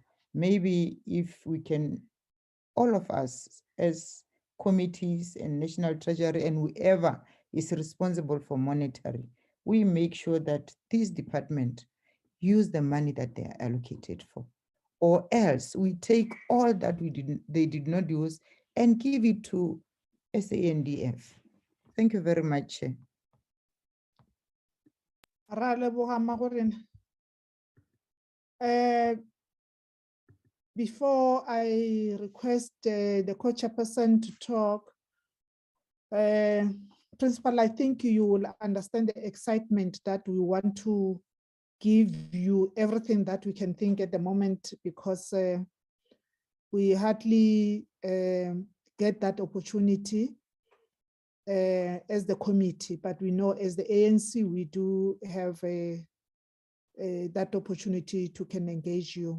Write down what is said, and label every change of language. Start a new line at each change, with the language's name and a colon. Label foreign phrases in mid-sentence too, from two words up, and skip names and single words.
English: Maybe if we can, all of us as committees and National Treasury and whoever is responsible for monitoring, we make sure that this department use the money that they are allocated for, or else we take all that they did not use and give it to SANDF. Thank you very much, Chair.
Tswana: Ra leboga Magorena.
English: Before I request the co-chairperson to talk, Principal, I think you will understand the excitement that we want to give you everything that we can think at the moment, because we hardly get that opportunity as the committee, but we know as the ANC, we do have that opportunity to can engage you.